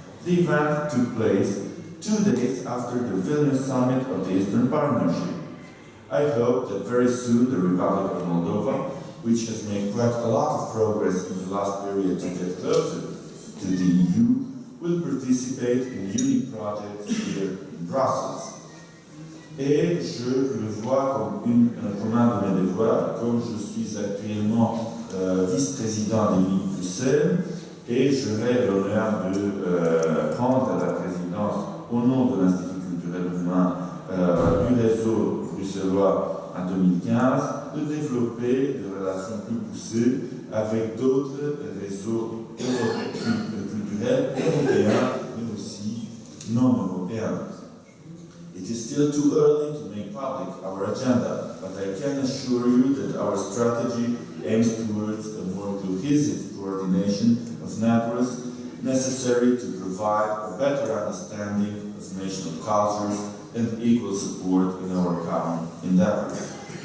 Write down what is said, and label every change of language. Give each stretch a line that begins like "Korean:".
English: The event took place 2 days after the Vilnius summit of the Eastern Partnership. I hope that very soon the Republic of Moldova, which has made quite a lot of progress in the last period to get closer to the EU, will participate in unique projects here in Brussels.
French: Et je le vois comme un de mes devoirs, comme je suis actuellement vice-président d'Unique Bruxelles, et j'aurai l'honneur de prendre la présidence au nom de l'Institut culturel roumain du réseau bruxellois en 2015, de développer des relations plus poussées avec d'autres réseaux culturels européens, mais aussi non européens.
English: It is still too early to make public our agenda, but I can assure you that our strategy aims towards a more cohesive coordination of networks necessary to provide a better understanding of national cultures and equal support in our common endeavors.